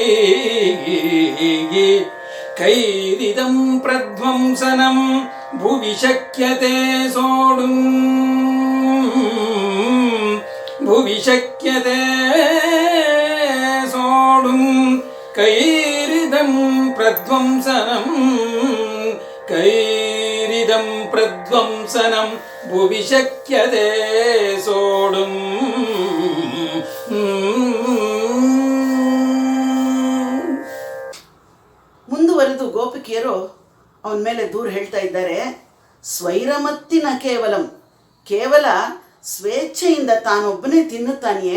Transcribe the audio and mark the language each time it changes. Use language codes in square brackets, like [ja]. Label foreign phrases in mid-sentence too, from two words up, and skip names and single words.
[sa] ಕೈರಿದಂ ಪ್ರಧ್ವಂಸನಂ ಭುವಿ ಶಕ್ಯತೆ ಸೋಡುಂ. ಭುವಿ ಶಕ್ಯತೆ ಸೋಡುಂ ಕೈರಿದಂ ಪ್ರಧ್ವಂಸನಂ ಕೈರಿದಂ ಪ್ರಧ್ವಂಸನಂ ಭುವಿ ಶಕ್ಯತೆ ಸೋಡುಂ. [kn] ಮುಂದುವರೆದು ಗೋಪಿಕೆಯರು ಅವನ ಮೇಲೆ ದೂರ ಹೇಳ್ತಾ ಇದ್ದಾರೆ. ಸ್ವೈರಮತ್ತಿನ ಕೇವಲ ಸ್ವೇಚ್ಛೆಯಿಂದ ತಾನೊಬ್ಬನೇ ತಿನ್ನುತ್ತಾನೆಯೇ?